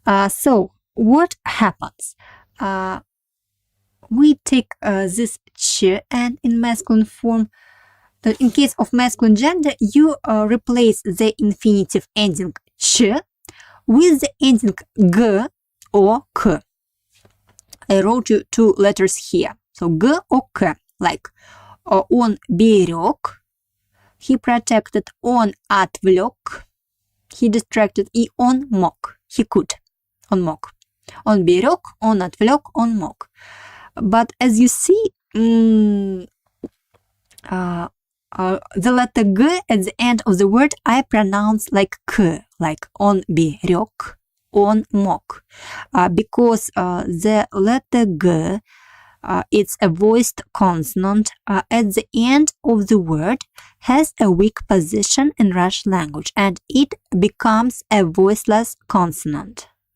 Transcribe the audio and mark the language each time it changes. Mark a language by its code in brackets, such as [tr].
[en] So what happens? We take this ch, and in masculine form, in case of masculine gender, you replace the infinitive ending ch with the ending g or k. I wrote you two letters here. So g or k, like [ru] он берег, [en] he protected, [ru] он отвлек, [en] he distracted, [ru] и он мог, [en] he could, [ru] он мог. Он берег, он отвлек, он мог. [en] But as you see, the letter g at the end of the word I pronounce like k, like [ru] он берег, он мог, [en] because the letter g, it's a voiced consonant at the end of the word, has a weak position in Russian language, and it becomes a voiceless consonant.